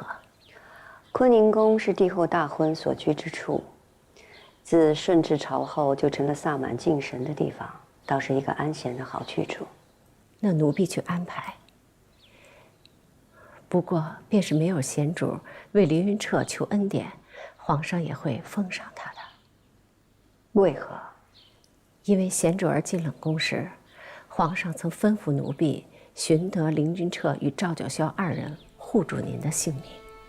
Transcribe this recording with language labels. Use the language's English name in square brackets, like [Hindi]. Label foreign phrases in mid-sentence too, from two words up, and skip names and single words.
[Chinese] 坤寧宮是帝後大婚所居之處，自順治朝後就成了薩滿敬神的地方，倒是一個安閒的好去處。那奴婢去安排。不過，便是沒有賢主為凌雲徹求恩典，皇上也會封賞他的。为何？因为贤主儿进冷宫时，皇上曾吩咐奴婢寻得凌君彻与赵九霄2人护住您的性命。